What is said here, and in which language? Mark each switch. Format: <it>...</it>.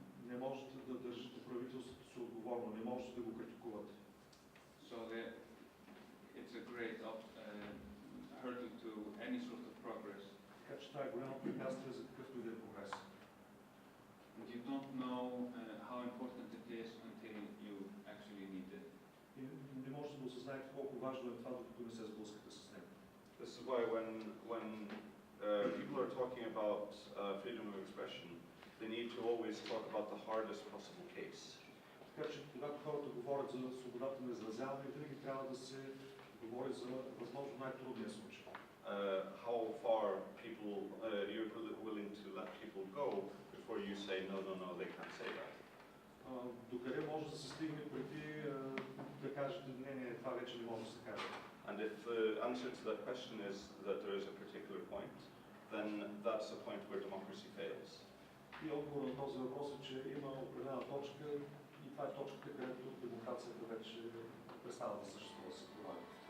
<bg>Не можете да държите правителството си отговорно, не можете да го критикувате.</bg> <en>So it's a great hurdle to any sort of progress.</en> <bg>Така че това е голямо препятствие за какъвто и да е прогрес.</bg> <en>And you don't know how important it is until you actually need it.</en> <bg>И не можете да осъзнаете колко важно е това, докато не се сблъскате с него.</bg> <en>This is why when people are talking about freedom of expression, they need to always talk about the hardest possible case.</en> <bg>Така че когато хората говорят за свободата на изразяване, винаги трябва да се говори за възможно най-трудния случай.</bg> <en>How far people you're willing to let people go before you say no, they can't say that.</en> <bg>Докъде може да се стигне преди да кажете не, това вече не може да се каже.</bg> <en>And if the answer to that question is that there is a particular point, then that's a point where democracy fails.</en> <bg>И отговор на този въпрос е, че има определена точка и това е точката, където демокрацията вече престава да съществува, да се прилага.</bg>